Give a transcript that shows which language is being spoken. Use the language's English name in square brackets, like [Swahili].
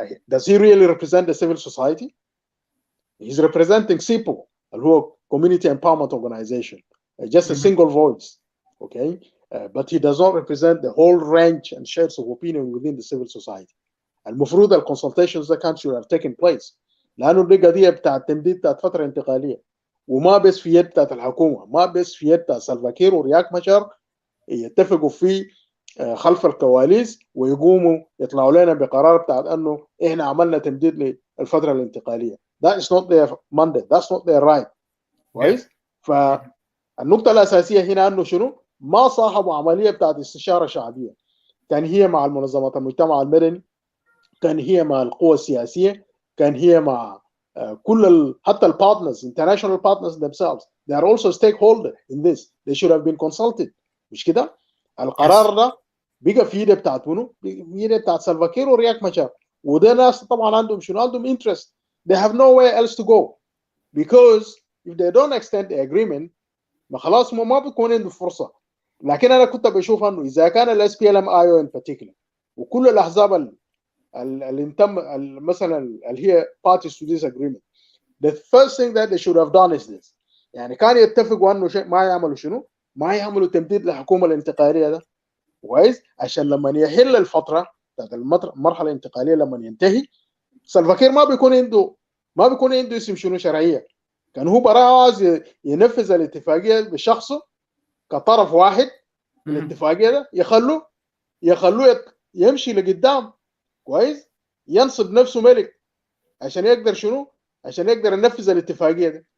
[English] Does he really represent the civil society? He's representing CIPO, [Arabic] اللي هو [English] Community Empowerment Organization, just a single voice. Okay. But he does not represent the whole range and shades of opinion within the civil society. المفروض الconsultations that should have taken place. [Arabic] لأنه دي قضية بتاعت تمديد بتاعت فترة انتقالية وما بس في يد بتاعت الحكومة، ما بس في يد بتاعت سلفاكير ورياك مشار يتفقوا في خلف الكواليس ويقوموا يطلعوا لنا بقرار بتاعت انه احنا عملنا تمديد للفترة الانتقالية. [English] That is not their mandate. That's not their right. كويس. [Arabic] فالنقطة الأساسية هنا انه شنو؟ ما صاحبوا عملية بتاعت استشارة شعبية. كان هي مع المنظمات المجتمع المدني، كان هي مع القوى السياسية، كان هي مع كل حتى البارتنرز [English] international partners themselves. They are also stakeholders in this. They should have been consulted. [Arabic] مش كده؟ القرار ده بقى في يد بتاعت منو؟ في يد بتاعت سلفاكير ورياك مشار. وده ناس طبعا عندهم شنو؟ عندهم interest. [English] They have nowhere else to go because if they don't extend the agreement [Arabic] ما خلاص ما بيكون عنده فرصة. لكن أنا كنت بشوف إنه إذا كان ال SPLM-IO in particular وكل الأحزاب اللي تم مثلا اللي هي [English] parties to this agreement, the first thing that they should have done is this. [Arabic] يعني كانوا يتفقوا إنه شيء ما يعملوا شنو؟ ما يعملوا تمديد للحكومة الانتقالية ده كويس عشان لما يحل الفترة بتاعت المرحلة الانتقالية لما ينتهي سلفاكير ما بيكون عنده اسم شنو شرعية. كان هو براء عايز ينفذ الاتفاقية بشخصه كطرف واحد في الاتفاقية ده يخلوه يمشي لقدام كويس ينصب نفسه ملك عشان يقدر شنو؟ عشان يقدر ينفذ الاتفاقية ده.